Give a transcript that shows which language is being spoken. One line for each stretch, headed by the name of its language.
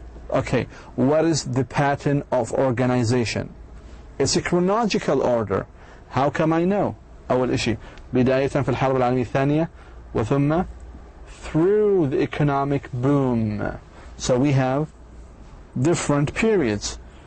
English: Okay, what is the pattern of organization? It's a chronological order. How come I know?
Arabic: أول شيء بداية في الحرب العالمية الثانية وثم
English: through the economic boom. So we have different periods.